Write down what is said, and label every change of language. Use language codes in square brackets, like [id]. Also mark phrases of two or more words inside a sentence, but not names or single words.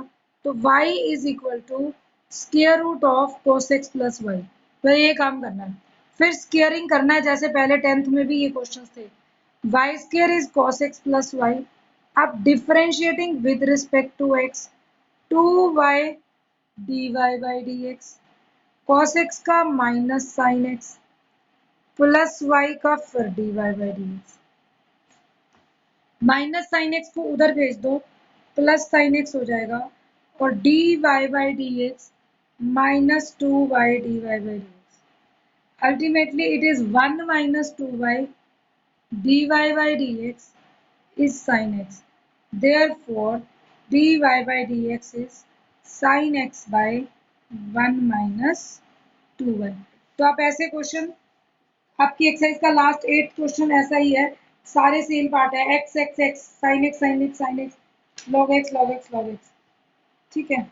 [hi] तो [en] y is equal to square root of cosx plus y, [hi] तो ये काम करना है। फिर स्क्वेयरिंग करना है, जैसे पहले 10th में भी ये क्वेश्चन थे, [en] y square is cosx plus y, [hi] अब [en] differentiating with respect to x, 2y dy by dx, cos x [hi] का [en] minus sine x plus y [hi] का फिर [en] dy by dx, minus sine x [hi] को उधर भेज दो, [en] plus sine x [hi] हो जाएगा, और [en] dy by dx minus 2y dy by dx, ultimately it is 1 minus 2y dy by dx is sin x, therefore dy by dx is sin x by 1 minus 2y. [hi] तो आप ऐसे क्वेश्चन, आपकी एक्सरसाइज का [en] last 8 question [hi] ऐसा ही है, सारे [en] same part [hi] है, [en] x x x sine x sine x sine x log x log x log x, [hi] ठीक है।